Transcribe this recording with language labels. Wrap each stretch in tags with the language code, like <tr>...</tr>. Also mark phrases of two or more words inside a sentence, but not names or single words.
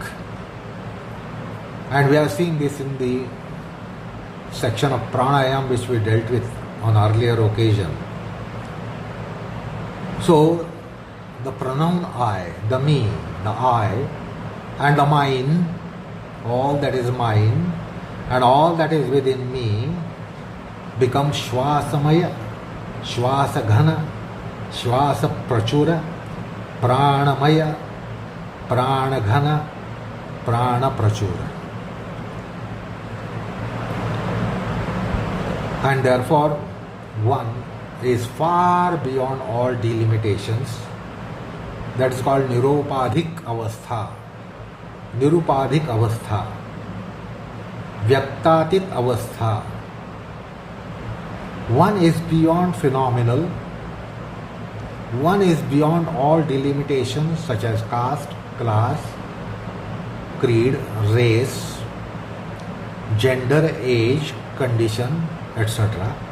<en>And we have seen this in the section of pranayam which we dealt with on earlier occasion. So the pronoun I, the me, the I, and the mine, all that is mine, and all that is within me becomes</en> <sa>shvasamaya, shvasaghana, shvasa prachura, pranamaya, pranaghana, prana prachura.</sa> <en>And therefore one is far beyond all delimitations. That is called</en> <sa>nirupadhik avastha, nirupadhik avastha, vyaktatit avastha.</sa> <en>One is beyond phenomenal, one is beyond all delimitations such as caste, class, creed, race, gender, age, condition, etc.</en>